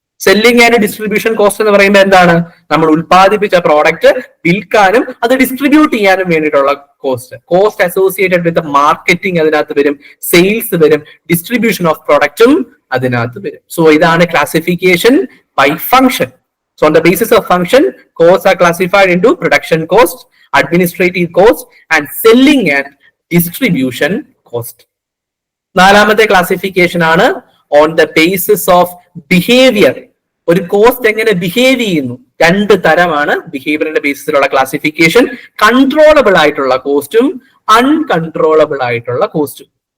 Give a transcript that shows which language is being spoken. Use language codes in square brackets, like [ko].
[ml] Selling and distribution cost എന്ന് പറയുമ്പോൾ എന്താണ്? നമ്മൾ ഉത്പാദിപ്പിച്ച പ്രോഡക്റ്റ് വിൽക്കാനും അത് ഡിസ്ട്രിബ്യൂട്ട് ചെയ്യാനും വേണ്ടിയിട്ടുള്ള cost. Cost associated with marketing അതിനകത്ത് വരും, സെയിൽസ് വരും, ഡിസ്ട്രിബ്യൂഷൻ ഓഫ് പ്രോഡക്റ്റും അതിനകത്ത് വരും. സോ ഇതാണ് classification by function. [en] So on the basis of function, costs are classified into production cost, administrative cost and selling and distribution cost. [ml] നാലാമത്തെ [en] Classification ആണ് on the basis of behaviour. [ml] ഒരു cost എങ്ങനെ behave ചെയ്യുന്നു. 2 തരമാണ് ബിഹേവിയറിന്റെ ബേസിസിലുള്ള classification. Controllable ആയിട്ടുള്ള കോസ്റ്റും uncontrollable ആയിട്ടുള്ള കോസ്റ്റും.